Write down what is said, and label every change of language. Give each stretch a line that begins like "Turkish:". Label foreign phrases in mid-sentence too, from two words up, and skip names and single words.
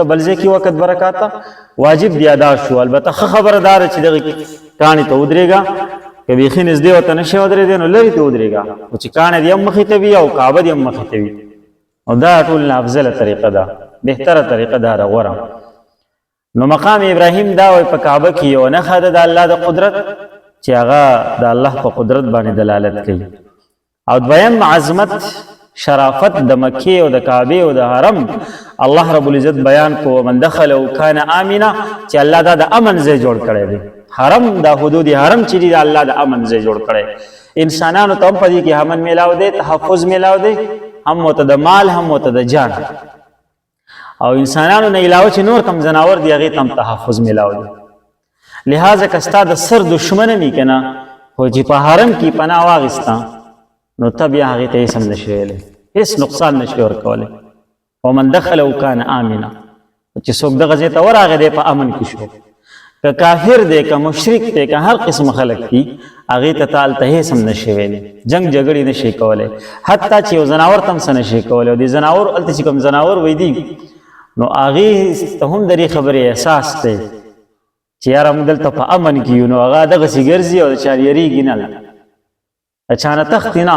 Pashto: بل ځای کې وکړه دوه رکعته واجب دې ادا شو. البته ښه خبره دا ده چې دغې کاڼي ته ودرېږه، که بیخي نږدې ورته نشې ودرېدی نو لرې ته ودرېږه، خو چې کاڼی دې هم مخې ته وي او کعبه دې هم مخې ته وي، او دا ټول نه افضله طریقه ده، بهتره طریقه ده، غوره. نو مقام ابراهیم دا وایي په کعبه کې یوه نښه ده د الله د قدرت چې هغه د الله په قدرت باندې دلالت کوي. او دویم عظمت شرافت د مکې او د کعبې او د حرم الله
Arabic: رب العزت
Pashto: بیان کو،
Arabic: من دخله کان آمنا،
Pashto: چې الله دا د امن ځای جوړ کړی دی. حرم دا حدود حرم چې دی الله د امن ځای جوړ کړی. انسانانو ته هم په دې کې امن میلاو دی، تحفظ میلاو دی، هم ورته د مال هم ورته د جان، او انسانانو نه علاوه چې نور کم ځناور دی هغې ته هم تحفظ میلاو دی. لہذا که ستا د سر دشمنه وي که نه، خو چې په حرم کې پناه واخېسته نو ته بیا هغې ته هېڅ هم نشي ویلی، هېڅ نقصان نشي ورکولی.
Arabic: ومن دخله کان آمنا،
Pashto: چې څوک دغه ځای ته ورغی دی په امن کې شو. که کافر دی، که مشرک دی، که هر قسم خلک دي، هغې ته ته هلته هېڅ هم نشي ویلی، جنګ جګړې نشي کولی، حتی چې یو ځناور ته هم څه نشي کولی. او دې ځناور هلته چې کوم ځناور وی دي نو هغې ته هم د دې خبرې احساس دی چې یاره موږ دلته په امن کې یو، نو هغه دغسې ګرځي او د چا یېرېږي نه، د چا نه تښتي نه.